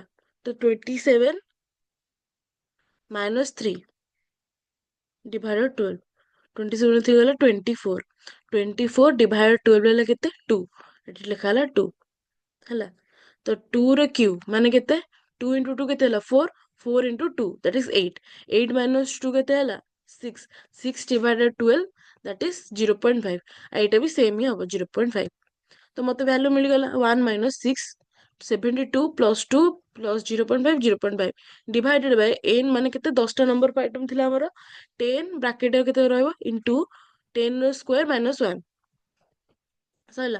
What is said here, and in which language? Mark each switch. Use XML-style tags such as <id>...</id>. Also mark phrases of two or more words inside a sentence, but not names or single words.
<or>ତ 27 ମାଇନସ୍ 3 ଡିଭାଇଡେଡ୍ 12, 27 3 ଗଲା 24, 24 ଡିଭାଇଡେଡ୍ 12 ହେଲେ କେତେ 2, ଏଠି ଲେଖା ହେଲା 2 ହେଲା। ତ 2 ର କ୍ୟୁବ୍ ମାନେ କେତେ, 2 ଇଣ୍ଟୁ 2 କେତେ ହେଲା 4, 4 ଇଣ୍ଟୁ 2</or> <en>that is 8,</en> <or>8 ମାଇନସ୍ 2 କେତେ ହେଲା 6, 6 ଡିଭାଇଡେଡ୍ 12</or> <en>that is 0.5,</en> <or>ଏଇଟା ବି ସେମ୍ ହିଁ ହବ 0.5। ତ ମତେ ଭ୍ୟାଲୁ ମିଳିଗଲା 1 ମାଇନସ୍ 6, 72 ପ୍ଲସ୍ 2 ପ୍ଲସ୍ 0.5 0.5</or> <en>divided by</en> <or>n ମାନେ କେତେ, 10ଟା</or> <en>number item</en> <or>ଥିଲା ଆମର, 10 ବ୍ରାକେଟ୍ କେତେ ରହିବ ଇଣ୍ଟୁ 10 ର</or> <en>square minus</en> <or>1 ସରିଲା।</or>